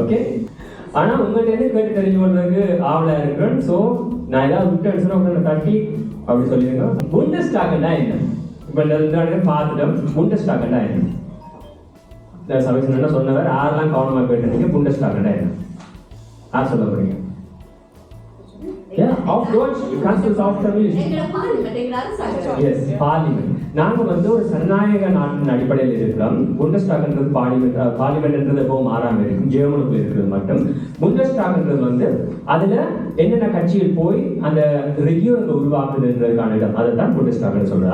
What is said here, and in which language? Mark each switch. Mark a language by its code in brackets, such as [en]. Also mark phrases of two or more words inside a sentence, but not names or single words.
[ta] ஓகே, ஆனால் உங்கள்கிட்ட இருந்து கேட்டு தெரிஞ்சு கொள்றதுக்கு ஆவலாக இருக்கிறேன். ஸோ நான் ஏதாவது விட்டு சொன்ன தட்டி அப்படி சொல்லிடுங்க. புண்டஸ்டாக்னா என்ன? இப்போ பார்த்துட்டோம். புண்டஸ்டாக்னா என்ன? சபைசிலண்டா சொன்னவர் யாரெல்லாம் கவனமாக கேட்டீங்க. புண்டஸ்டாக்னா என்ன? யார் சொல்ல போறீங்க? [de] Auf Deutsch, kannst du es auf Tamil? [en] Yes, Parliament. [ta] நாங்கள் வந்து ஒரு சனநாயக நாட்டின் அடிப்படையில் இருக்கிறோம். புண்டஸ்டாக்ன்றது பார்லிமெண்ட்ன்றது எப்போ மாறாமல் இருக்கும். ஜெர்மனுக்குள்ள இருக்கிறது மட்டும். புண்டஸ்டாக்ன்றது வந்து அதில் என்னென்ன கட்சிகள் போய் அந்த ரெகியூனை உருவாக்குதுன்றதுக்கான இடம், அதை தான் புண்டஸ்டாக்னு சொல்கிறோம்.